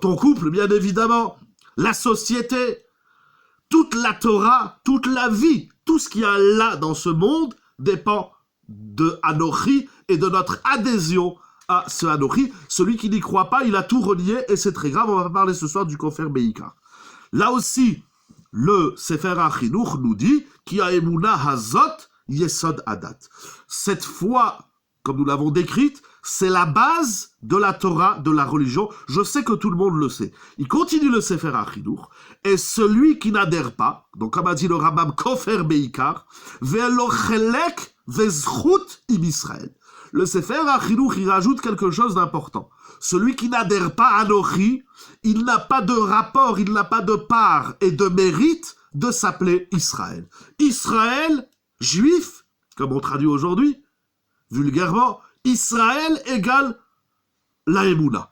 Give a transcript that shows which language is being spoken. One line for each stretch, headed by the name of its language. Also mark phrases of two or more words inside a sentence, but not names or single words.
French: Ton couple, bien évidemment, la société, toute la Torah, toute la vie, tout ce qu'il y a là dans ce monde dépend de Anochi et de notre adhésion à ce Anochi. Celui qui n'y croit pas, il a tout renié et c'est très grave. On va parler ce soir du
Hebrew: כופר בעיקר.
French: Là aussi, le Sefer HaChinuch nous dit
Hebrew: כי האמונה הזאת יסוד הדת.
French: Cette foi, comme nous l'avons décrite, c'est la base de la Torah, de la religion. Je sais que tout le monde le sait. Il continue le Sefer HaChinuch. Et celui qui n'adhère pas, donc comme a dit le Rambam,
Hebrew: כופר בעיקר ולו חלק וזכות עם ישראל.
French: Le Sefer HaChinuch, il rajoute quelque chose d'important. Celui qui n'adhère pas à Anochi, il n'a pas de rapport, il n'a pas de part et de mérite de s'appeler Israël. Israël, juif, comme on traduit aujourd'hui, vulgairement, Israël égale la Emouna.